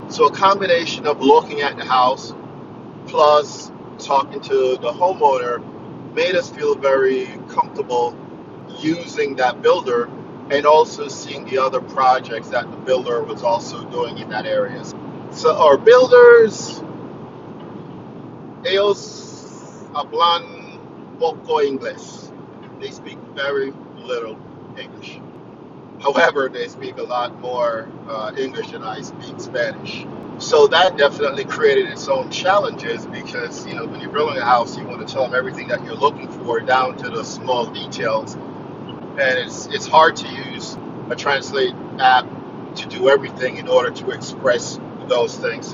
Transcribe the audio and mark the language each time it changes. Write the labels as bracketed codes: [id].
[en] So a combination of looking at the house plus talking to the homeowner made us feel very comfortable using that builder, and also seeing the other projects that the builder was also doing in that area. So our builders, [es] ellos hablan poco inglés. [en] They speak very little English. However, they speak a lot more English than I speak Spanish. So that definitely created its own challenges, because when you're building a house, you want to tell them everything that you're looking for down to the small details, and it's hard to use a translate app to do everything in order to express those things.